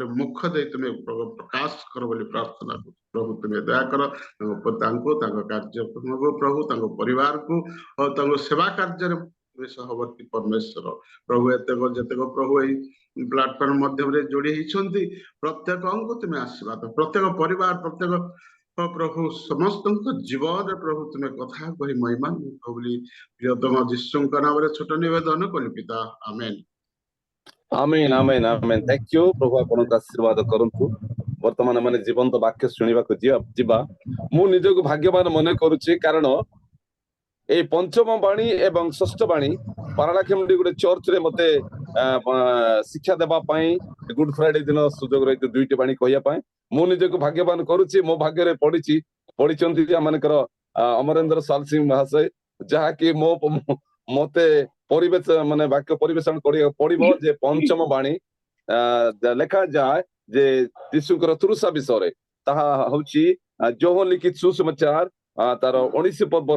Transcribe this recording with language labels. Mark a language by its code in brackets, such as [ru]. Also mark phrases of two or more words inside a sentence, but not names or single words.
[or] ମୁଖ ଦେଇ ତୁମେ ପ୍ରକାଶ କର ବୋଲି ପ୍ରାର୍ଥନା କରୁ ପ୍ରଭୁ ତୁମେ ଦୟା କର ତାଙ୍କୁ ତାଙ୍କ କାର୍ଯ୍ୟକ୍ରମକୁ ପ୍ରଭୁ ତାଙ୍କ ପରିବାରକୁ ତାଙ୍କ ସେବା କାର୍ଯ୍ୟରେ ସହବର୍ତ୍ତୀ ପରମେଶ୍ୱର ପ୍ରଭୁ ଯେତେକ ପ୍ରଭୁ ଏଇ ପ୍ଲାଟଫର୍ମ ମାଧ୍ୟମରେ ଯୋଡି ହେଇଛନ୍ତି ପ୍ରତ୍ୟେକଙ୍କୁ ତୁମେ ଆଶୀର୍ବାଦ ପ୍ରତ୍ୟେକ ପରିବାର ପ୍ରତ୍ୟେକ ପ୍ରଭୁ ସମସ୍ତଙ୍କ ଜୀବନରେ ପ୍ରଭୁ ତୁମେ କଥା କହି ମହିମା ବୋଲି ପ୍ରିୟତମ ଯୀଶୁଙ୍କ ନାମରେ ଛୋଟ ନିବେଦନ କଲି ପିତା ଆମେନ ଆମେନ ଆମେନ ଆମେନ [en] Thank you [or] ପ୍ରଭୁ ଆପଣଙ୍କୁ ଆଶୀର୍ବାଦ କରନ୍ତୁ ବର୍ତ୍ତମାନ ମାନେ ଜୀବନ୍ତ ବାକ୍ୟ ଶୁଣିବାକୁ ଯିବା ମୁଁ ନିଜକୁ ଭାଗ୍ୟବାନ ମନେ କରୁଛି କାରଣ [bn] এই পঞ্চম বাণী এবং ষষ্ঠ বাণী [or] ପାରାଳାଖେମୁଣ୍ଡି ଗୋଟେ ଚର୍ଚ୍ଚରେ ମତେ ଶିକ୍ଷା ଦେବା ପାଇଁ ଗୁଡ ଫ୍ରାଇଡେ ଦିନ ସୁଯୋଗ ରହିଛି ଦୁଇଟି ବାଣୀ କହିବା ପାଇଁ ମୁଁ ନିଜକୁ ଭାଗ୍ୟବାନ କରୁଛି ମୋ ଭାଗ୍ୟରେ ପଢିଛନ୍ତି ଆମମାନଙ୍କର ଅମରେନ୍ଦ୍ର ସାଲ ସିଂ ମହାଶୟ ଯାହାକି ମତେ ପରିବେଶ ମାନେ ବାକ୍ୟ ପରିବେଷଣ କରିବାକୁ ପଡିବ ଯେ ପଞ୍ଚମ ବାଣୀ ଲେଖା ଯାଏ ଯେ ଯୀଶୁଙ୍କର ତୃଷା ବିଷୟରେ ତାହା ହଉଛି ଯୋହନ ଲିଖିତ ସୁସମାଚାର ତାର 19 ପର୍ବର